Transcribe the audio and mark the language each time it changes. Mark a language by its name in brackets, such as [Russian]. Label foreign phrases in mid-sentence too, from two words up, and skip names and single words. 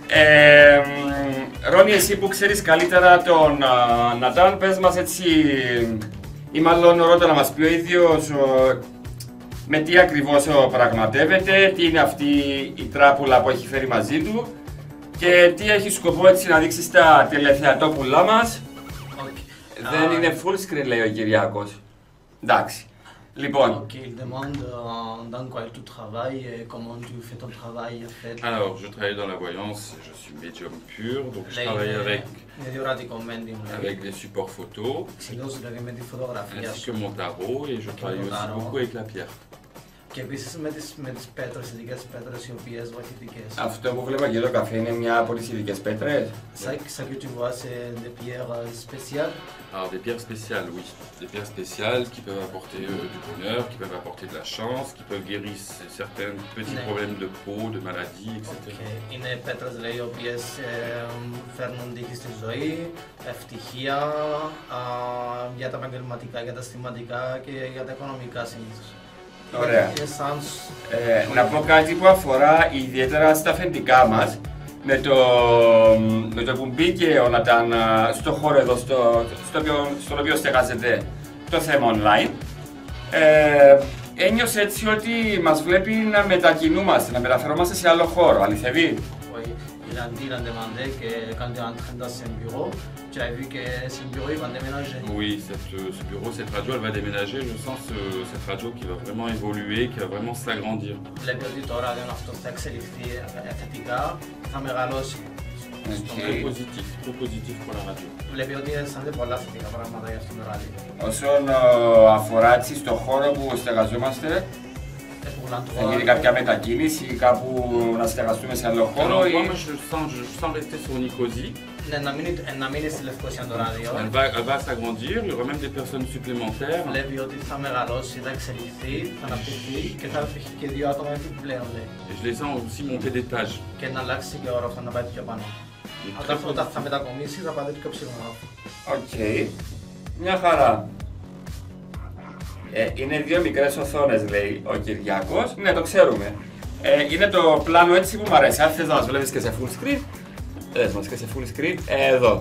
[Greek] Ρόνι, εσύ που ξέρεις καλύτερα τον Νατάν, πες μας έτσι, ή μάλλον ρώτα να μας πει ο ίδιος με τι ακριβώς πραγματεύεται, τι είναι αυτή η τράπουλα που έχει φέρει μαζί του και τι έχει σκοπό έτσι να δείξει στα τηλεθεατόπουλά μας. Δεν είναι [English] full screen, [Greek] λέει ο Κυριάκος. Εντάξει. Λοιπόν. [French] Ok, il demande dans quoi tu travailles et comment tu fais ton travail en fait. Alors, je travaille dans la voyance, je suis médium pur, donc je travaille avec des supports photos, ainsi que mon tarot, et je travaille aussi beaucoup avec la pierre. [Greek] Και επίσης με τις πέτρες, ειδικές πέτρες οι οποίες βοηθητικές. Αυτό που βλέπω και το καφέ είναι μια από τις ειδικές πέτρες. [French] Ça que tu vois, c'est des pierres spéciales. Alors des pierres spéciales, oui. Des pierres spéciales qui peuvent apporter du bonheur, qui peuvent apporter de la chance, qui peuvent guérir certains petits problèmes de peau, de maladies, etc. Okay. [Greek] Είναι πέτρες λέει, οι οποίες φέρνουν τύχη στη ζωή, ευτυχία, για τα επαγγελματικά, για τα αισθηματικά και για τα οικονομικά συνήθως. Ωραία. Να πω κάτι που αφορά ιδιαίτερα στα αφεντικά μας. Με το που μπήκε ο Νατάν στο χώρο εδώ, στο οποίο στεγάζεται το θέμα online, ένιωσε έτσι ότι μας βλέπει να μετακινούμαστε, να μεταφερόμαστε σε άλλο χώρο. Αληθεύει? [French] Il a demandé que quand tu es entré dans ce bureau, tu as vu que ce bureau il va déménager. Oui, ce bureau, cette radio, elle va déménager. Je sens cette radio qui va vraiment évoluer, qui va vraiment s'agrandir. [Greek] Βλέπει ότι το ράδιο αυτό θα εξελιχθεί θετικά, θα μεγαλώσει. [French] Très positif pour la radio. [Greek] Βλέπει ότι αισθάνεται πολλά θετικά πράγματα για αυτό το ράδιο. Όσον αφορά έτσι στον χώρο που στεγαζόμαστε, θα γίνει κάποια μετακίνηση ή κάπου να στεγαστούμε σε άλλο χώρο? [French] Moi, je sens rester sur Nicosie. [Greek] Ναι, να μείνει στη Λευκοσία το ράδιο. [French] Elle va s'agrandir, il y aura même des personnes supplémentaires. [Greek] Βλέπει ότι θα μεγαλώσει, θα εξελιχθεί, θα αναπτυχθεί και θα έχει και δύο άτομα επιπλέον. [French] Et je les sens aussi monter d'étage. [Greek] Και να αλλάξει και όροφο, να πάει πιο πάνω. Όταν θα μετακομίσει, θα πάει πιο ψηλό. Οκ. Μια χαρά. Είναι δύο μικρές οθόνες, λέει ο Κυριάκος. Ναι, το ξέρουμε. Είναι το πλάνο έτσι που μου αρέσει. Αν θες να μας βλέπεις και σε [English] full screen, [Greek] δες μας και σε [English] full screen, [Greek] εδώ.